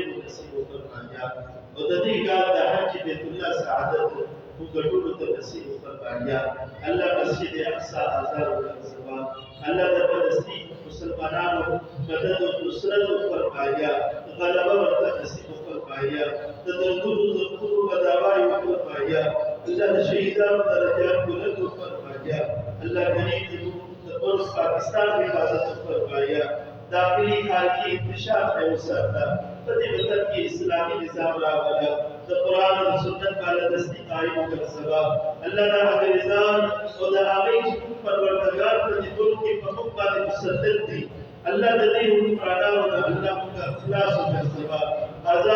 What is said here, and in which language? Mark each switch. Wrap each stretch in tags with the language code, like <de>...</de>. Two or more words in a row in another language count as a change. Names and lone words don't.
<ps>مو نصیب فرمایا او د دې کال د حج بیت الله سعادت موږ ټولو ته نصیب فرمایا الله مسجد اقصی آزاد وګرځوه الله د فلسطین مسلمانانو مدد او نصرت فرمایا غلبه ورته نصیب فرمایا د دردونو زخمونو بداوای فرمایا الله د شهیدانو درجات بلند فرمایا الله کریم د پاکستان حفاظت فرمایا داخلي خارجي انتشار ته وساته په دې وطن کې اسلامي نظام راوړه د قرآن او سنت بالادستي قائم وګرځوه الله دا هغه نظام او د هغې چې کوم پروردګار په دې ملک کې په موږ باندې مسلط دي الله د دې حکمرانانو نه الله موږ خلاص وګرځوه آزاد</ps>